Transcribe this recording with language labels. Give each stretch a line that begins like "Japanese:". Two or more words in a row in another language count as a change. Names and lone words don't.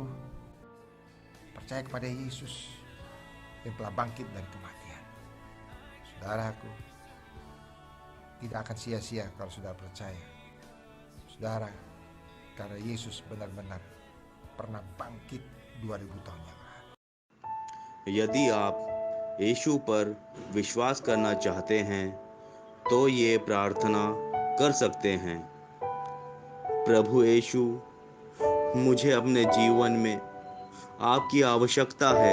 Indonesian: Percaya kepada Yesus yang telah bangkit dari kematian. Saudaraku, tidak akan sia-sia kalau saudara percaya. Saudara, karena Yesus benar-benar pernah bangkit 2000 tahun yang lalu.
Hindi: यदि आप यीशु पर विश्वास करना चाहते हैं तो ये प्रार्थना कर सकते हैं। प्रभु यीशु, मुझे अपने जीवन में आपकी आवश्यकता है।